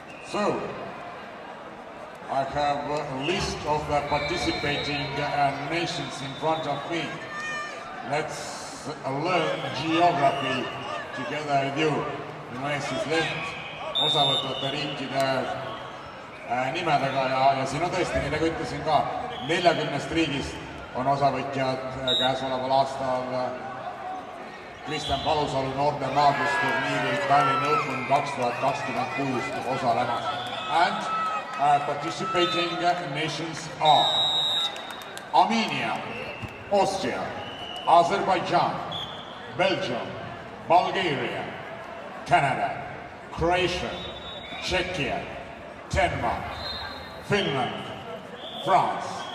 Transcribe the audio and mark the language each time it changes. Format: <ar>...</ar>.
<en>So, I have a list of the participating nations in front of me. Let's learn geography together with you.</en> <et>Minu ees siis leht osavõtvate riikide nimedega ja siin on tõesti, nii nagu ütlesin ka, 40 riigist on osavõtjad käesoleval aastal Kristjan Palusalu noorte maadlusturniiril Tallinn Open 2026 osalemas.</et> <en>And participating nations are Armenia, Austria, Azerbaijan, Belgium, Bulgaria, Canada, Croatia, Czechia, Denmark, Finland, France,</en>